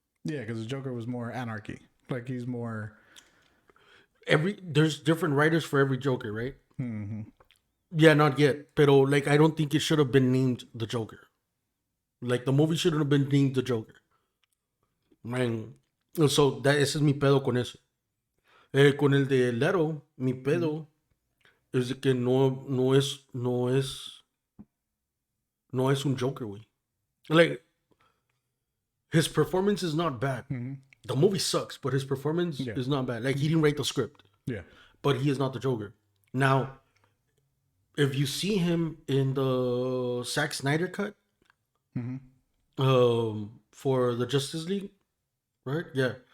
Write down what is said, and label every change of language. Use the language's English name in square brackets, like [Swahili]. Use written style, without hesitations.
[English] Yeah, because the Joker was more anarchy. Like he's more. There's different writers for every Joker, right? Yeah, not yet. Pero like I don't think it should have been named the Joker. Like the movie shouldn't have been named the Joker. [Spanish] Man. So ese es mi pedo con eso. Con el de Leto, mi pedo es de que no es un Joker, güey. [English] Like his performance is not bad. The movie sucks, but his performance is not bad. Like he didn't write the script. Yeah. But he is not the Joker. Now, if you see him in the Zack Snyder cut for the Justice League, right? Yeah.